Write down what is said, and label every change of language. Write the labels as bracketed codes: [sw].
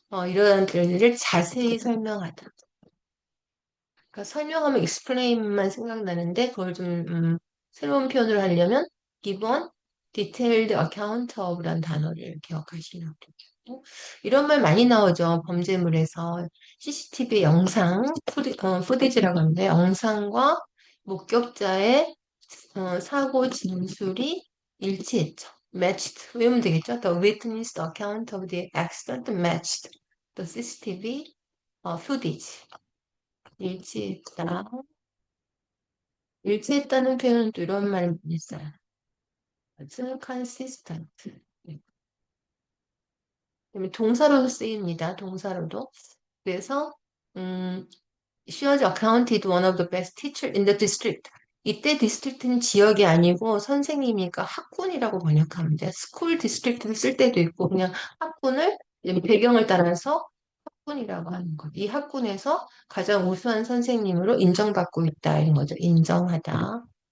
[ko] 이런 일을 자세히 설명하다. 그러니까 설명하면 explain만 생각나는데 그걸 좀 새로운 표현을 하려면 기본 detailed account of라는 단어를 기억하시면 되겠고 이런 말 많이 나오죠. 범죄물에서 CCTV 영상 푸디지라고 하는데 영상과 목격자의 사고 진술이 일치했죠. matched 외우면 되겠죠. [en] The witness account of the accident matched the CCTV footage. [ko] 일치했다. 일치했다는 표현은 또 이런 말이 있어요. consistent. 네. 그다음에 동사로도 쓰입니다. 동사로도. 그래서 [en] she was accounted one of the best teacher in the district. [ko] 이때 디스트릭트는 지역이 아니고 선생님이니까 학군이라고 번역하면 돼요. 스쿨 디스트릭트를 쓸 때도 있고 그냥 학군을 배경을 따라서 학군이라고 하는 거. 이 학군에서 가장 우수한 선생님으로 인정받고 있다 이런 거죠. 인정하다.